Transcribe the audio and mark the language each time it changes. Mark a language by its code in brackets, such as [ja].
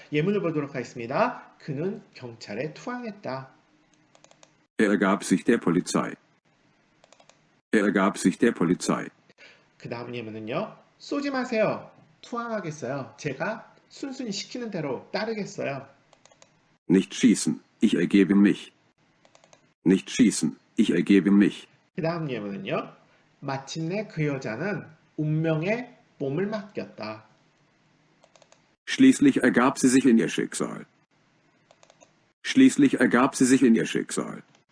[ko] 예문을 보도록 하겠습니다. 그는 경찰에 투항했다. [de] ergab sich der Polizei. ergab sich der Polizei. [ko] 그 다음 예문은요. 쏘지 마세요. 투항하겠어요. 제가 순순히 시키는 대로 따르겠어요. [de] Nicht schießen, ich ergebe mich. Nicht schießen, ich ergebe mich. [ko] 그 다음 예문은요. 마침내 그 여자는 운명에 몸을 맡겼다. [de] Schließlich ergab sie sich in ihr Schicksal. Schließlich ergab sie sich in ihr Schicksal.